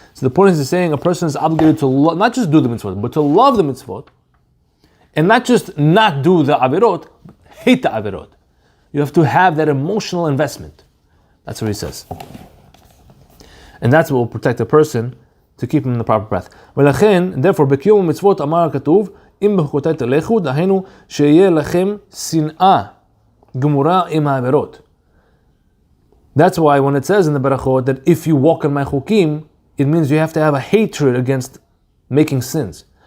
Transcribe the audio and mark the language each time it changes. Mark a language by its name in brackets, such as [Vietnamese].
[English] So the point is saying a person is obligated to not just do the mitzvot, but to love the mitzvot, and not just not do the avirot, hate the avirot. You have to have that emotional investment. That's what he says. And that's what will protect a person to keep him in the proper path. Therefore, [Hebrew] בקיום המצוות אמר הכתוב, אם בחוקותיי תלכו, דהיינו שיהיה לכם שנאה גמורה עם העבירות. [English] That's why when it says in the Berachot that if you walk in my chukim, it means you have to have a hatred against making sins.